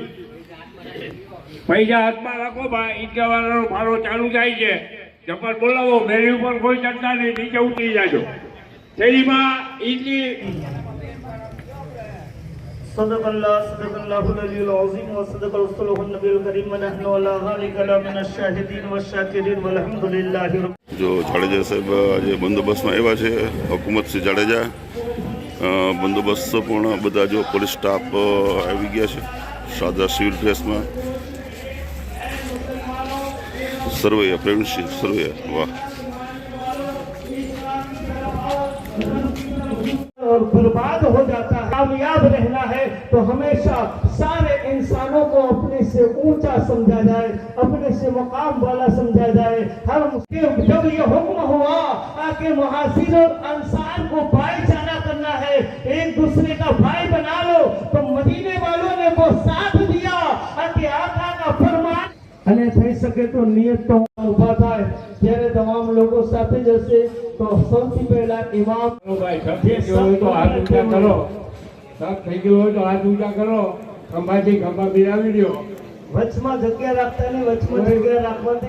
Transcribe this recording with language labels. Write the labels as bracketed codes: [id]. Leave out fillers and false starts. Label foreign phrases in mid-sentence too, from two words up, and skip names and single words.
[gu] પૈસા હાથમાં રાખો ભાઈ. ઈદગાહવાનો ફાળો ચાલુ થાય છે. જબર બોલાવો. મેળવી ઉપર કોઈ ચડતા નહીં. નીચે ઉતરી જાજો. શેરીમાં ઈદની [ar] صدق الله العلي العظيم وصدق رسوله النبي الكريم ونحن على ذلك من الشاهدين والشاكرين والحمد لله. [gu] જો જાડેજા સાહેબ આજે બંદોબસ્તમાં આવ્યા છે. હુકુમતસિંહ જાડેજા બંદોબસ્ત પણ બધા જો પોલીસ સ્ટાફ આવી ગયા છે સાદા સિવિલ ડ્રેસમાં. સરવૈયા પ્રવીણસિંહ સરવૈયા વાહ. [hi] और बर्बाद हो जाता है. कामयाब रहना है तो हमेशा सारे इंसानों को अपने से ऊंचा समझा जाए, अपने से मकाम वाला समझा जाए. हर जब ये हुक्म हुआ कि मुहासिर और अंसार को भाईचारा करना है, एक दूसरे का भाई बना लो, तो मदीने वालों ने वो साथ दिया कि आका का फरमान [gu] અને થઈ શકે તો નિયત તો ઊભા થાય ત્યારે તમામ લોકો સાથે જશે. તો સૌથી પહેલા ઇમામ ભાઈ સબ થઈ ગયો હોય તો હાથ ઊંચા કરો. સબ થઈ ગયો હોય તો હાથ ઊંચા કરો. ખંભાથી ખંભા મિલાવી દો. વચમાં જગ્યા રાખતા ને વચમાં જગ્યા રાખવાથી